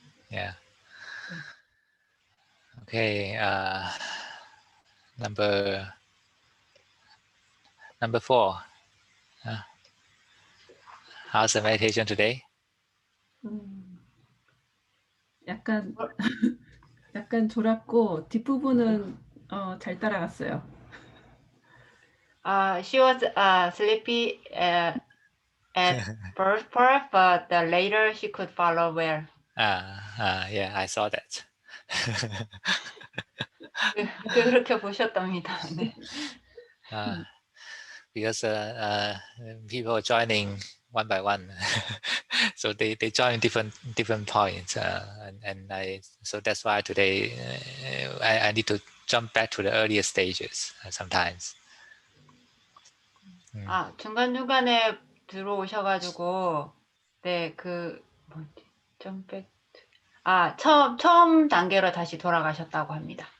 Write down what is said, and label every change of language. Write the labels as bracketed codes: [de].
[en] Yeah. Okay. Number 4. How's the meditation today? [ko] 약간 약간 졸았고 뒷부분은 잘 따라갔어요. [en] She was sleepy at first part, but later she could follow well. Yeah, I saw that. [ko] 그렇게 보셨답니다. 네. [en] Because people are joining one by one, so they join different points, and so that's why today I need to jump back to the earlier stages sometimes. [ko] 중간중간에 들어오셔가지고 네, 점백 처음 단계로 다시 돌아가셨다고 합니다.